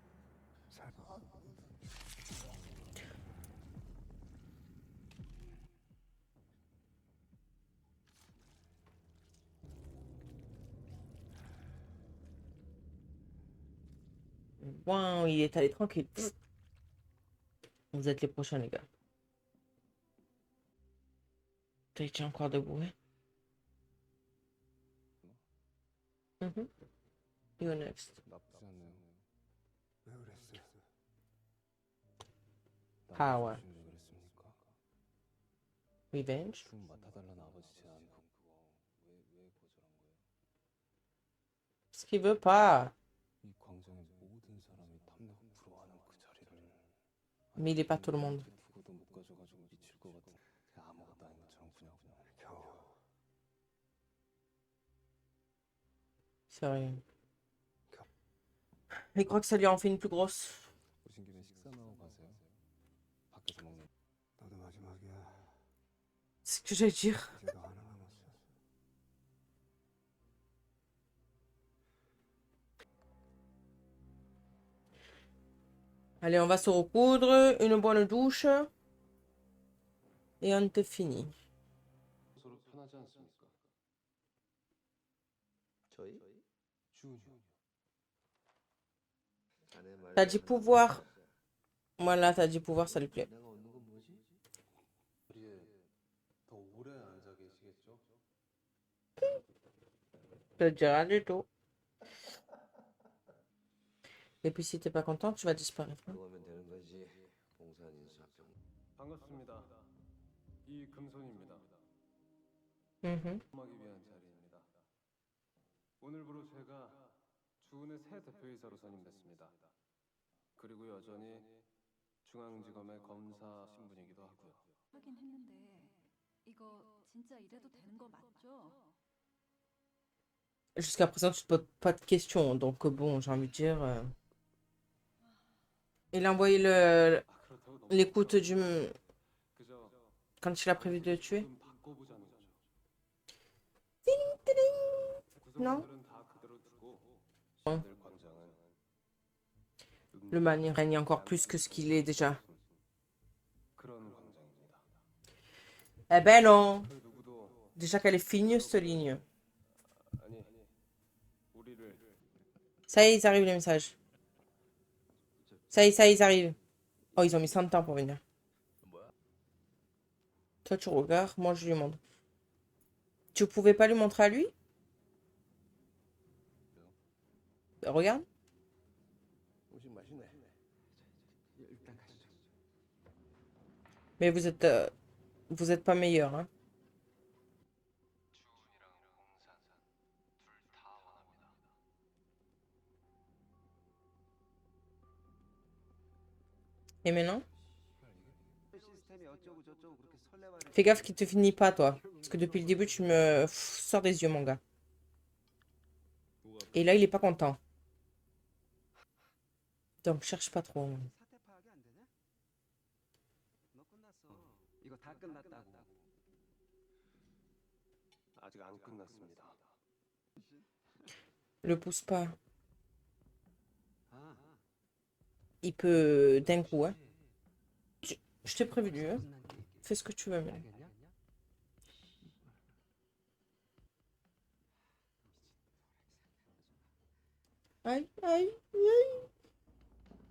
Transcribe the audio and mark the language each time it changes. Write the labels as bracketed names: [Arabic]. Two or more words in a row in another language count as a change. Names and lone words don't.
[French] Wow, il est allé tranquille. Vous êtes les prochains, les gars. Tu es encore debout, hein? Mhm. [English] You're next. [Korean] 나쁘지 않네요. 왜 그랬어요? [English] Power. [Korean] 무슨 왜 그랬습니까? [English] Revenge. [Korean] 춤 맡아달라는 아버지 제안 그거 왜 거절한 거예요? [French] Ce qu'il veut pas. [Korean] 이 광장의 모든 사람이 탐내고 부러워하는 그 자리를 [French] Mais il est pas tout le monde. [Korean] 두고도 못 가져가지고 미칠 것 같은 그냥 아무것도 아닌 것처럼 그냥 겨우 [French] C'est rien. Il croit que ça lui en fait une plus grosse. [Korean] 오신 김에 식사나 하고 가세요. 밖에서 먹는 너도 마지막이야. [French] C'est ce que j'allais dire. [Korean] 이제 너 하나 남았어. [French] Allez, on va se recoudre. Une bonne douche. Et on te finit. [Korean] 서로 편하지 않습니까? 저희? 주은이요. [French] T'as dit pouvoir. Voilà, t'as dit pouvoir, ça lui plaît. [Korean] 내가 얻는 건 뭐지? 자리에 더 오래 앉아 계시겠죠? [French] Je te dis rien du tout. Et puis si t'es pas content, tu vas disparaître. hein. [Korean] 그거면 되는 거지. 공산 인수합병. 반갑습니다. 이금손입니다. Mhm. 하기 위한 자리입니다. 오늘부로 제가 주은의 새 대표이사로 선임됐습니다. 그리고 여전히 중앙지검의 검사 신분이기도 하고요. 하긴 했는데 이거 진짜 이래도 되는 거 맞죠? [French] Jusqu'à présent, tu te poses pas de questions. Donc bon, j'ai envie de dire. Il a envoyé [Korean] 그렇다고 너무 [French] l'écoute du. [Korean] 그저 [French] Quand il a prévu de le tuer. [Korean] 좀 바꿔보자는 거죠. [French] Non. [Korean] 구성원들은 다 그대로 두고 어. 늘 광장은 [French] Le man, il règne encore plus que ce qu'il est déjà. [Korean] 그런 광장입니다. [French] Eh ben non. [Korean] 그 누구도 [French] Déjà qu'elle est finie, cette ligne. [Korean] 아니 우리를 [French] Ça y est, ils arrivent les messages. Ça y est, ils arrivent. Oh, ils ont mis 100 temps pour venir. Toi, tu regardes, moi, je lui montre. Tu pouvais pas lui montrer à lui? Bah, regarde. [Korean] 음식 맛있네. 일단 가시죠. [French] Mais vous êtes pas meilleur, hein. Et maintenant? [Korean] 시스템이 어쩌고 저쩌고 그렇게 설레발. [French] Fais gaffe qu'il te finit pas, toi. Parce que depuis le début, tu me sors des yeux, mon gars. Et là, il est pas content. Donc, cherche pas trop. [Korean] 사태 파악이 안 되냐? 너 끝났어. 이거 다 끝났다고. 아직 안 끝났습니다. [French] Le pousse pas. 아, Il peut d'un coup, hein. Je t'ai prévenu, hein. Fais ce que tu veux, mais. [Korean] 알겠냐? [French] Aïe, aïe, aïe. Oh.